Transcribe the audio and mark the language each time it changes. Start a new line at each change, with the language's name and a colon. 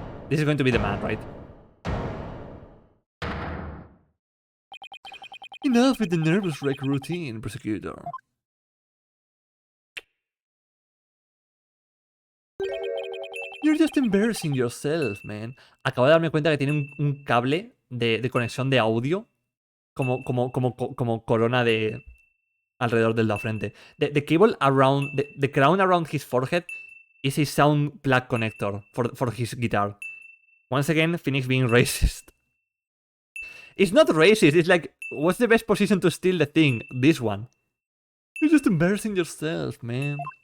English: This is going to be the man, right? enough with the nervous wreck routine, prosecutor. You're just embarrassing yourself, man.
Spanish: Acabo de darme cuenta que tiene un cable de conexión de audio como corona de alrededor de la frente.
English: The cable around the crown around his forehead is a sound plug connector for his guitar. Once again, Phoenix being racist. It's not racist. It's like, what's the best position to steal the thing? This one. You're just embarrassing yourself, man.